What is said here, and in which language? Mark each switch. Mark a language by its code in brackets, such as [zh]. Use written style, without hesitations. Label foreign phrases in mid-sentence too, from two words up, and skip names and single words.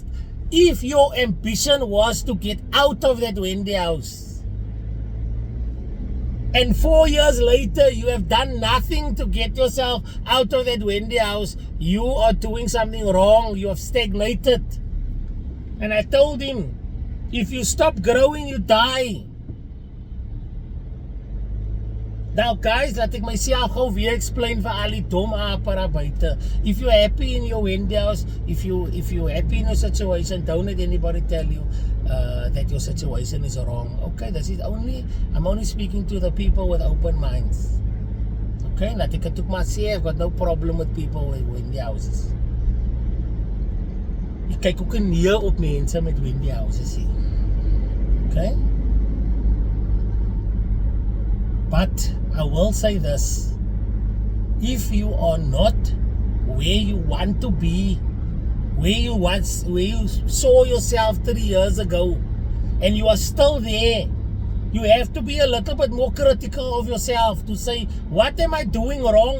[en] If your ambition was to get out of that Wendy house, and 4 years later you have done nothing to get yourself out of that Wendy house, you are doing something wrong. You have stagnated. And I told him, if you stop growing, you die. Now guys, [af] laat ek myself gou weer explain vir al die dom ape daar buite. [en] If you're happy in your Wendy house, if you're happy in your situation, don't let anybody tell you that your situation is wrong. Okay, I'm only speaking to the people with open minds. [af] Okay, laat ek het ook maar sê, [en] I've got no problem with people with Wendy houses. [af] Ek kyk ook neer op mense met Wendy houses hier. [en] Okay? But I will say this, if you are not where you want to be, where you saw yourself 3 years ago, and you are still there, you have to be a little bit more critical of yourself to say, what am I doing wrong?